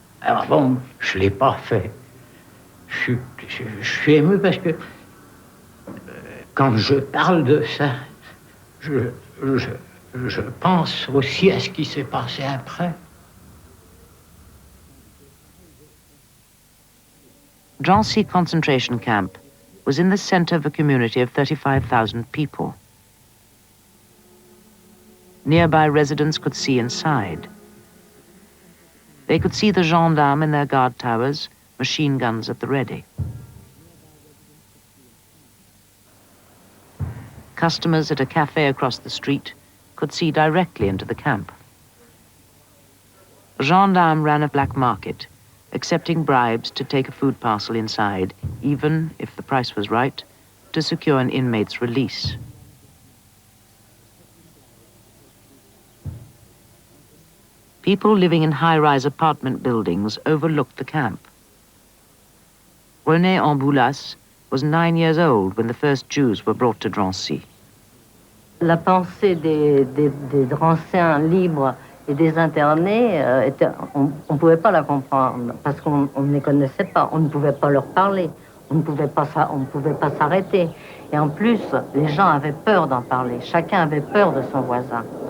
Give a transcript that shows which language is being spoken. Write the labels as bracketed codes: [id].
[fr] Alors bon, je ne l'ai pas fait. Je suis ému parce que quand je parle de ça, je pense aussi à ce qui s'est passé après. [en] Drancy concentration camp was in the center of a community of 35,000 people. Nearby residents could see inside. They could see the gendarmes in their guard towers, machine guns at the ready. Customers at a cafe across the street could see directly into the camp. A gendarme ran a black market, accepting bribes to take a food parcel inside, even, if the price was right, to secure an inmate's release. People living in high-rise apartment buildings overlooked the camp. René Amboulas was 9 years old when the first Jews were brought to Drancy. [fr] La pensée des Dranciens libres et des internés, on ne pouvait pas la comprendre parce qu'on ne les connaissait pas, on ne pouvait pas leur parler, on ne pouvait pas s'arrêter. Et en plus, les gens avaient peur d'en parler, chacun avait peur de son voisin.